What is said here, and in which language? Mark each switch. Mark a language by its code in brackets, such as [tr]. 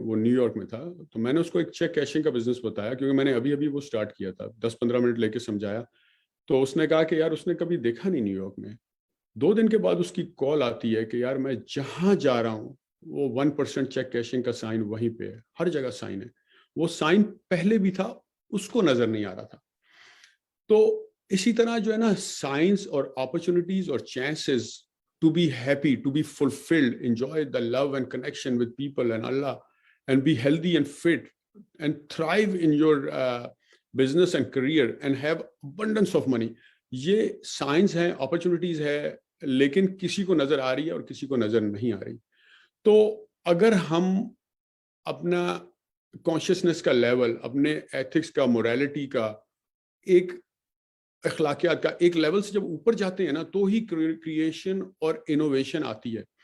[ur] وہ new York میں تھا, تو میں نے اس کو ایک چیک کیشنگ کا بزنس بتایا, کیونکہ میں نے ابھی وہ سٹارٹ کیا تھا, 10-15 منٹ لے کے سمجھایا. تو اس نے کہا کہ یار اس نے کبھی دیکھا نہیں نیو یارک میں. 2 دن کے بعد اس کی کال آتی ہے کہ یار میں جہاں جا رہا ہوں وہ 1% چیک کیشنگ کا سائن وہیں پہ ہے, ہر جگہ سائن ہے. وہ سائن پہلے بھی تھا, اس کو نظر نہیں آ رہا تھا. تو اسی طرح جو ہے نا سائنس اور اپرچونیٹیز اور chances [en] to be happy, to be fulfilled, enjoy the love and connection with people and Allah, and be healthy and fit and thrive in your business and career and have abundance of money. [ur] یہ science ہے, opportunities ہے, لیکن کسی کو نظر آ رہی ہے اور کسی کو نظر نہیں آ رہی. تو اگر ہم اپنا کانشیسنس کا لیول, اپنے ایتھکس کا, موریلٹی کا, ایک اخلاقیات کا ایک لیول سے جب اوپر جاتے ہیں نا, تو ہی کریشن اور انوویشن آتی ہے.